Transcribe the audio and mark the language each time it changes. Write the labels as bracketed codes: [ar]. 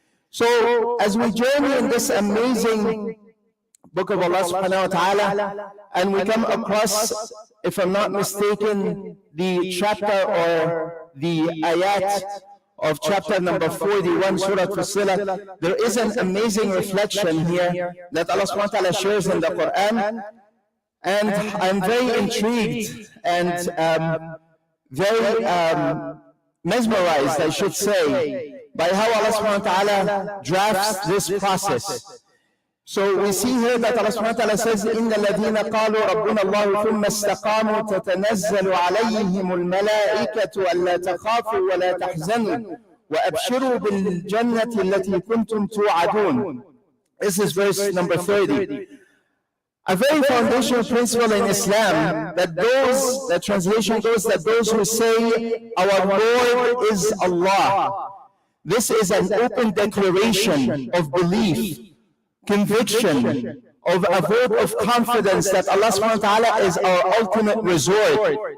[en] So as we journey in this amazing book of Allah subhanahu wa ta'ala, and we come across, if I'm not mistaken, the chapter or the ayat of chapter number 41, Surah Fussilah, there is an amazing reflection here that Allah subhanahu wa ta'ala shares in the Quran. And I'm very intrigued and very mesmerized, I should say, by how Allah subhanahu wa ta'ala drafts this process. So we see here that [ar] Allah subhanahu wa ta'ala [en] says, [ar] إِنَّ الَّذِينَ قَالُوا رَبُّنَا اللَّهُ ثُمَّ اسْتَقَامُوا تَتَنَزَّلُ عَلَيْهِمُ الْمَلَائِكَةُ أَلَّا تَخَافُوا وَلَا تَحْزَنُوا وَأَبْشِرُوا بِالْجَنَّةِ الَّتِي كُنْتُمْ تُوعَدُونَ. [en] This is verse number 30. A very foundational principle in Islam, that those, the translation goes, that those who say, our Lord is Allah, this is an open declaration of belief, conviction, of a vote of confidence that Allah subhanahu wa ta'ala is our ultimate resort.